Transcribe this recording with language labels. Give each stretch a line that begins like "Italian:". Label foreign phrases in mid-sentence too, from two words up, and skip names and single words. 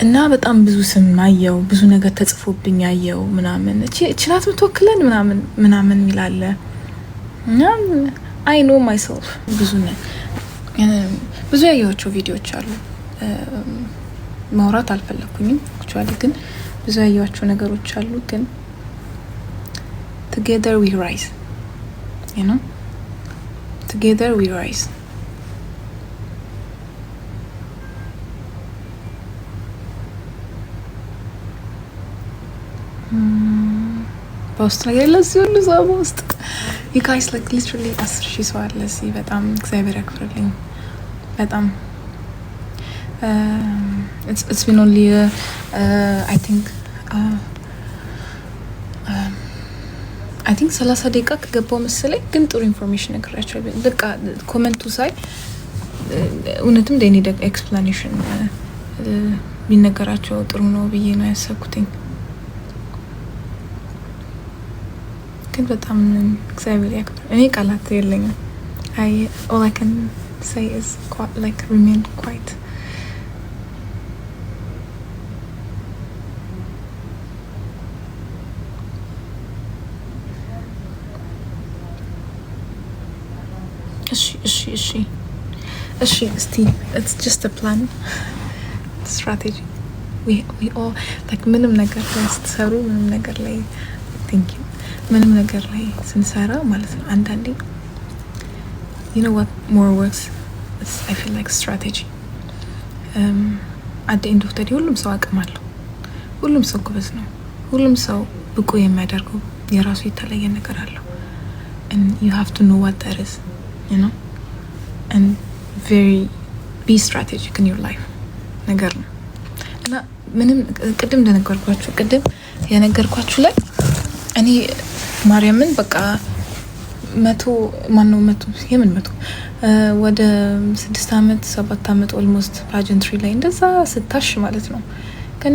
Amharic: እና በጣም ብዙ ስም አየው፣ ብዙ ነገር ተጽፎብኝ አየው ምናምን እችላት ምትወክለን ምናምን ይላል እና
English: I know myself
Amharic: ብዙ ያየኋቸው ቪዲዮዎች አሉ። ማውራት አልፈለኩኝም አክቹአሊ፣ ግን ብዙ ያየኋቸው ነገሮች አሉ። ግን
English: together we rise, you know, together we rise.
Amharic: በአውስትራሊያ ለዚህ ሁሉ ሰው ውስጥ
English: you guys like literally 10,000
Amharic: ሰው አለ እዚህ። በጣም እግዚአብሔር ያክብርልኝ። በጣም
English: it's been only I think 30
Amharic: ደቂቃ ከገባው መሰለኝ፣ ግን ጥሩ ኢንፎርሜሽን ነግራቸዋለሁ። በቃ ኮሜንቱ ሳይ እውነትም
English: they need explanation
Amharic: ቢነገራቸው ጥሩ ነው ብዬ ነው ያሰብኩትኝ። ግን በጣም እግዚአብሔር ያክብር። እኔ ቃላት የለኝም።
English: all I can say is like remain quiet.
Amharic: እሺ እስቲ
English: it's just a plan, strategy. we all like
Amharic: ምንም ነገር ላይ ስትሰሩ፣ ምንም ነገር ላይ thinking ምንም ነገር ላይ ስንሰራ ማለት ነው አንዳንዴ
English: you know what more works, I feel like strategy. at the end of the day
Amharic: ሁሉም ሰው አቅም አለው፣ ሁሉም ሰው ጎበዝ ነው፣ ሁሉም ሰው ብቁ የሚያደርገው የራሱ የተለየ ነገር አለው
English: and you have to know what that is, you know, and very be strategic in your life
Amharic: ነገር ነው። እና ምንም ቅድም እንደነገርኳችሁ የነገርኳችሁ ላይ እኔ ማርያምን በቃ መቶ ወደ 6 አመት 7 አመት
English: almost pageantry
Amharic: ላይ እንደዛ ስታሽ ማለት ነው። ከኔ